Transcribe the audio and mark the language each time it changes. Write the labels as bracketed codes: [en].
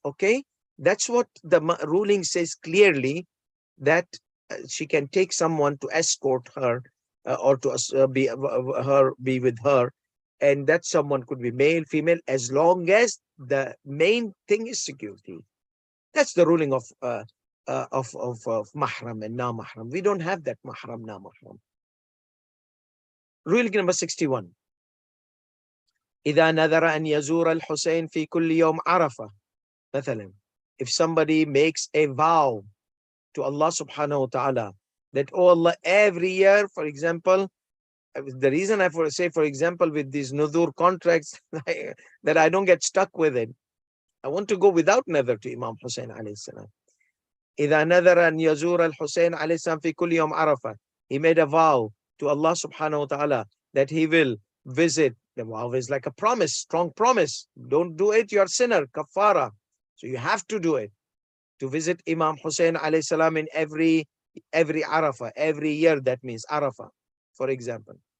[en] Okay, that's what the ruling says clearly, that she can take someone to escort her or to be with her, and that someone could be male, female, as long as the main thing is security. That's the ruling of mahram and na mahram. We don't have that mahram na mahram. Ruling number 61. [ar] إذا نذر أن يزور الحسين في كل يوم عرفة مثلا. [en] If somebody makes a vow to Allah subhanahu wa ta'ala that, oh Allah, every year, for example, the reason I say, for example, with these nuzur contracts, that I don't get stuck with it. I want to go without nether to Imam Hussein alayhi salam. [ar] إذا نذر أن يزور الحسين عليه السلام في كل يوم عرفة. [en] He made a vow to Allah subhanahu wa ta'ala that he will visit. The vow is like a promise, strong promise. Don't do it, you're a sinner, kafara. So you have to do it. To visit Imam Hussein alayhi salam in every Arafah, every year, that means Arafah, for example.